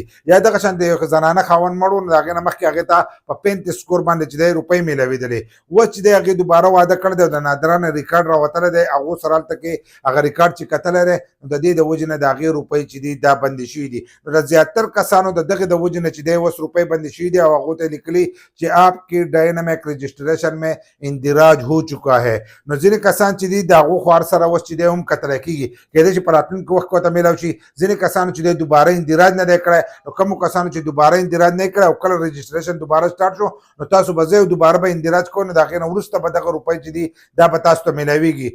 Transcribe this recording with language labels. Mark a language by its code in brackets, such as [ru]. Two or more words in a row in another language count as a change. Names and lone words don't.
[ps] یا دغه شانتې یو زنانه خاوند مړ و نو د هغې نه مخکې هغې ته په 35 سکور باندې چې دی روپۍ میلاوېدلې، اوس چې دی هغې دوباره واده کړی دی او د نادره نه ریکارډ راوتلی دی، هغو سره هلته کې هغه ریکارډ چې کتلی دی نو د دې د وجې نه د هغې روپۍ چې دي دا بندې شوي دي. نو د زیاتر کسانو د دغې د وجې نه چې دی اوس روپۍ بندې شوي دي او هغو ته یې لیکلي چې [ur] آپ کی ڈائنامک رجسټریشن میں اندراج ہو چکا ہے. [ps] نو ځینې کسان چې دي د هغو خوار سره اوس چې دی هم کتلی کېږي، کېدای شي په راتلونکي وخت کې ورته میلاو شي. ځینې کسانو چې دی دوباره اندراج نه دی کړی، نو کومو کسانو چې دوباره اندراج نه یې کړی او کله رجسټریشن دوباره سټارټ شو نو تاسو به ځئ او دوباره به اندراج کوئ نو د هغې نه وروسته به دغه روپۍ چې دي دا به تاسو ته میلاوېږي.